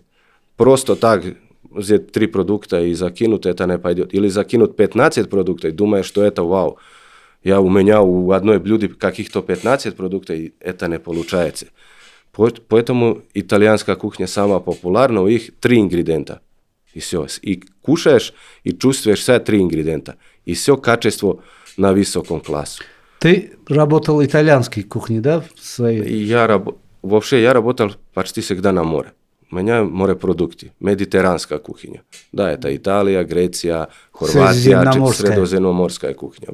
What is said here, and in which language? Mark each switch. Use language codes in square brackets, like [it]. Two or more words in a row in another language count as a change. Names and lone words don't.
[ru] Просто так взять 3 продукта и закинуть, это не пойдет. Или закинуть 15 продуктов, думая, что это вау. У меня у одной блюде каких-то 15 продуктов, и это не получается. Поэтому итальянская кухня самая популярная, у них 3 ингредиента. I все. [sr] I kušaš i čustvuješ sve 3 ingredienta. [ru] I все качество на высоком классе. Ты работал в итальянской кухне, да? И я работал почти всегда на море. У меня морепродукты, медитеранская кухня. Да, это Италия, Греция, Хорватия, средиземноморская кухня.